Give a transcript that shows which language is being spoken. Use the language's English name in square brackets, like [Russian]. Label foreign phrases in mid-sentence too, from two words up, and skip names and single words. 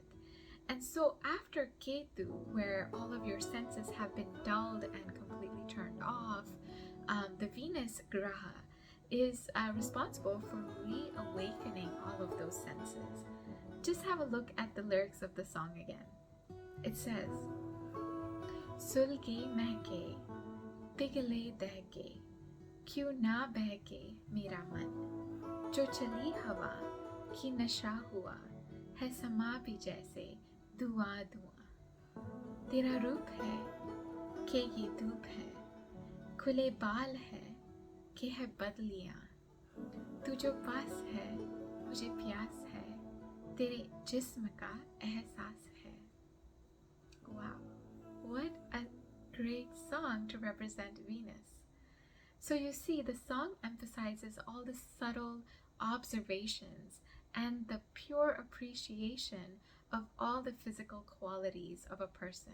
[English] And so after Ketu, where all of your senses have been dulled and completely turned off, the Venus Graha is responsible for reawakening all of those senses. Just have a look at the lyrics of the song again. It says, [Hindi] सुलगे महके, पिघले दहके, क्यों ना बहके मेरा मन, जो चली हवा की नशा हुआ है समा भी जैसे धुआं धुआं. तेरा रूप है कि ये धूप है, खुले बाल है कि है बदलियां. तू जो पास है मुझे प्यास है, तेरे जिस्म का एहसास है. [English] Wow, what a great song to represent Venus. So you see, the song emphasizes all the subtle observations and the pure appreciation of all the physical qualities of a person.